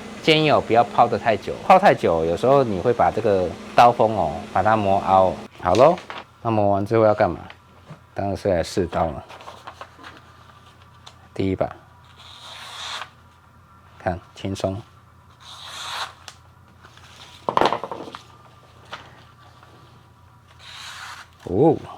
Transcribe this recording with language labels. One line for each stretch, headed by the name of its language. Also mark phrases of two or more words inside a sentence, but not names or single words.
Chinese: 建議不要拋得太久，拋太久有时候你會把這個刀鋒把它磨凹。好嘍，那磨完之後要幹嘛？當然是來試刀了。第一把，看輕鬆。哦。